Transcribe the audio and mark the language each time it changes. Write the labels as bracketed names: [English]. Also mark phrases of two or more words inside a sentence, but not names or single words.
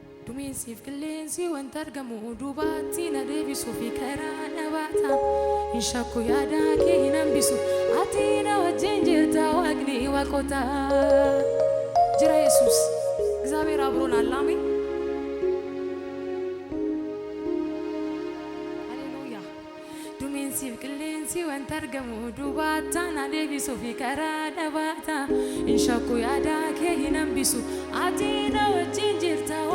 [Oromo] duumessiif qilleensi wanta argamu duubatti na deebisu fi karaa dhabaata hin shakku yaada kee hin hambisu ati na wajjin jirta waaqni waaqota jira [Amharic] ኢየሱስ እግዚአብሔር አብሮናል አሜን ሃሌሉያ [Oromo] duumessiif qilleensi wanta argamu duubatti na deebisu fi karaa dhabaata hin shakku yaada kee hin hambisu ati na wajjin jirta